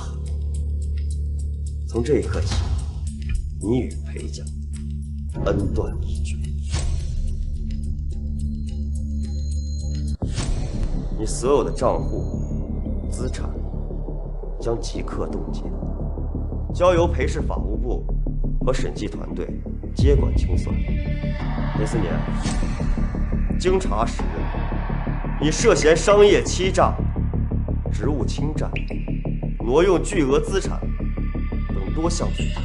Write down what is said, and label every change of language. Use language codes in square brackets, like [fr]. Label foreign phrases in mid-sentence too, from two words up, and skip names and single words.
[zh] 從這一刻起，你與裴家恩斷義絕。你所有的賬戶、資產， 將即刻凍結，交由裴氏法务部和审计团队接管清算。裴思年，经查实认，你涉嫌商业欺诈、职务侵占、挪用巨额資產等多項罪名。